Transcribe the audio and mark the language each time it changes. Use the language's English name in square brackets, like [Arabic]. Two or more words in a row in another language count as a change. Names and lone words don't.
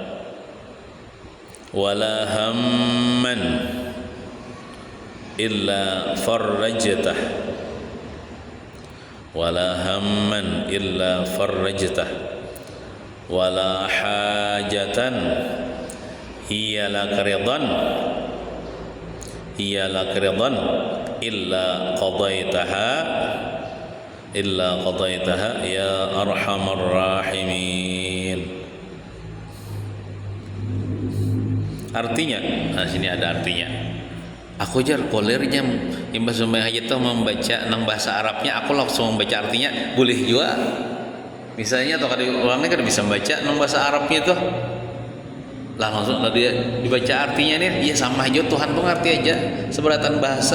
[Arabic] ولا هما إلا فرجته ولا هما إلا فرجته ولا حاجة هي لك رضا إلا قضيتها يا أرحم الراحمين. [Banjar] Artinya, nah sini ada artinya. Aku jar kolernya imbas sembahyang hajat itu membaca nang bahasa Arabnya, aku langsung membaca artinya, boleh juga. Misalnya atau kada orangnya kada bisa membaca nang bahasa Arabnya itu, lah langsung dia dibaca artinya nih, ya sama aja Tuhan pun ngerti aja seberatan bahasa.